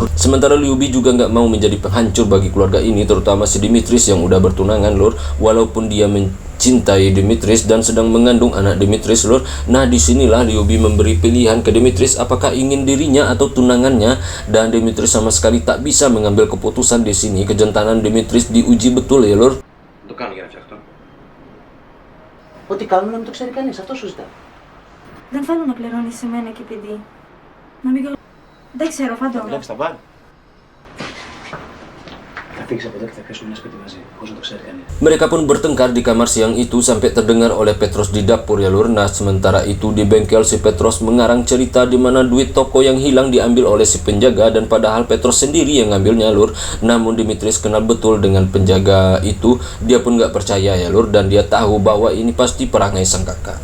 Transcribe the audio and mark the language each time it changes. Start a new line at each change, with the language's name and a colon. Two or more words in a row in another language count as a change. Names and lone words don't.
Indonesian: Sementara Liubi juga nggak mau menjadi penghancur bagi keluarga ini, terutama si Dimitris yang udah bertunangan lur. Walaupun dia mencintai Dimitris dan sedang mengandung anak Dimitris lur. Nah disinilah Liubi memberi pilihan ke Dimitris apakah ingin dirinya atau tunangannya, dan Dimitris sama sekali tak bisa mengambil keputusan di sini. Kejantanan Dimitris diuji betul ya lur.
Greek: Το κάνω για να φτιαχτώ. Ό,τι κάνουν να μην το ξέρει κανείς, αυτό σου ζητάω. Δεν θέλω να πληρώνεις σε μένα και παιδί. Να μην κάνω... Δεν ξέρω, Θα φαντάζομαι. βλέπεις τα μπαρ. Θα φύγεις από εδώ και θα πιάσουμε ένα σπίτι μαζί, χωρίς να το ξέρει κανείς.
Indonesian: Mereka pun bertengkar di kamar siang itu sampai terdengar oleh Petros di dapur ya lur. Nah sementara itu di bengkel si Petros mengarang cerita di mana duit toko yang hilang diambil oleh si penjaga, dan padahal Petros sendiri yang ngambilnya lur. Namun Dimitris kenal betul dengan penjaga itu, dia pun nggak percaya ya lur, dan dia tahu bahwa ini pasti perangai sang kakak.